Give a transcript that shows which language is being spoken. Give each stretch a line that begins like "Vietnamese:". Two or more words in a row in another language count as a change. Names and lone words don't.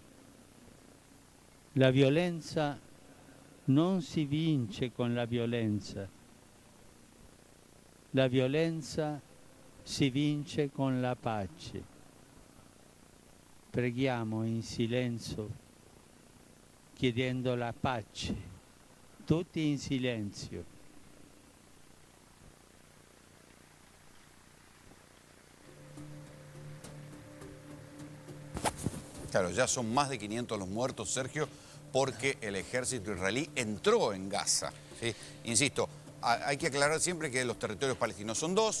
Italian: La violenza non si vince con la violenza si vince con la pace. Preghiamo in silenzio, chiedendo la pace, tutti in silenzio.
Spanish: Claro, ya son más de 500 los muertos, Sergio, porque el ejército israelí entró en Gaza, ¿sí? Insisto, hay que aclarar siempre que los territorios palestinos son dos.